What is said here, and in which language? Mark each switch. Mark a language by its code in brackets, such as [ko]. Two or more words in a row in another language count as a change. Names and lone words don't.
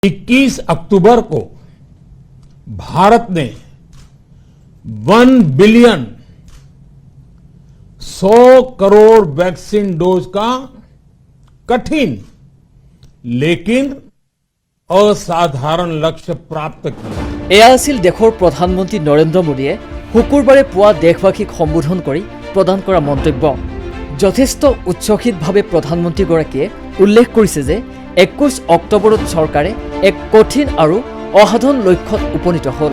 [hi] 21 अक्टूबर को भारत ने 1 बिलियन 100 करोड़ वैक्सीन डोज का कठिन लेकिन असाधारण लक्ष्य प्राप्त किया। [as] এয়া আছিল দেশৰ প্ৰধানমন্ত্ৰী নৰেন্দ্ৰ মোদীয়ে শুকুৰবাৰে পুৱা দেশবাসীক সম্বোধন কৰি প্ৰদান কৰা মন্তব্য। যথেষ্ট উচ্ছ্বসিতভাৱে প্ৰধানমন্ত্ৰীগৰাকীয়ে উল্লেখ কৰিছে যে 21 অক্টোবৰত চৰকাৰে এক কঠিন আৰু অসাধাৰণ লক্ষ্যত উপনীত হ'ল।